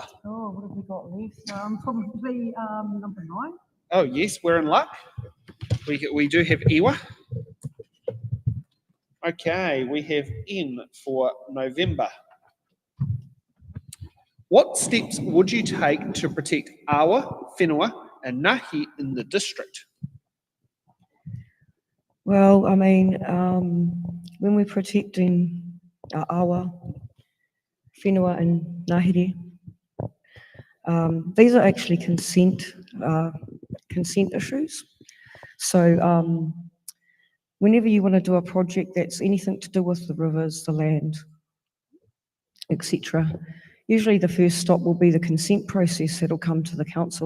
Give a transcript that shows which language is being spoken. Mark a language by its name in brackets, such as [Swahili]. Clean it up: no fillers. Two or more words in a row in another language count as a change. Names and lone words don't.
[English] Oh, what have we got left? Probably number 9. Oh, yes, we're in luck. We do have Iwa. Okay, we have N for November. What steps would you take to protect awa, whenua, and ngahi in the district? Well, I mean, when we're protecting our awa, whenua and ngāhere, these are actually consent issues. So whenever you want to do a project that's anything to do with the rivers, the land, etc., Usually the first stop will be the consent process that'll come to the council.